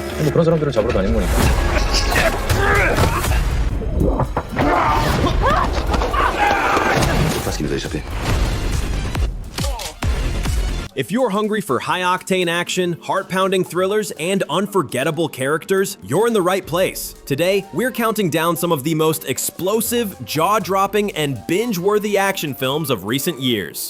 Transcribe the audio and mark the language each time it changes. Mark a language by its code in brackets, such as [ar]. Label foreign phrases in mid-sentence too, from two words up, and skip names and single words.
[ko] 뭐 그런 사람들을 잡으러 다니는 거니까. [fr] Parce qu'il nous a échappé. [en] If you're hungry for high-octane action, heart-pounding thrillers, and unforgettable characters, you're in the right place. Today, we're counting down some of the most explosive, jaw-dropping, and binge-worthy action films of recent years.